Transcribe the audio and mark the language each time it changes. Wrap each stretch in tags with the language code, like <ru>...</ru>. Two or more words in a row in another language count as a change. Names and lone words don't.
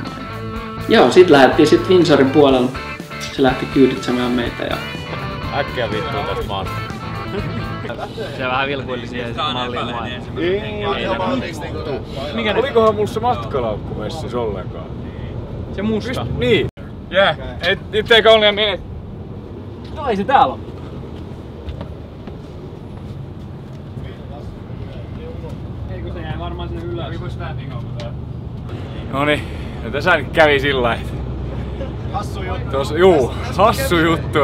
<fi>Joo, sit lähdettiin Windsorin puolella. Se lähti kyyditsemään meitä ja... Äkkiä vittua tästä maasta. Se vähän vilkuili siihen malliin maailmaan. Olikohan mulla se matkalaukku messissä ollenkaan? Se musta. Niin.</fi> <en>Yeah, it take only a minute.</en> <fi>Ai se täällä on. Eikö se jäi varmaan sinne ylös? Noniin, ja tässä nyt kävi sillä että... Hassu juttu. Hassu juttu.</fi>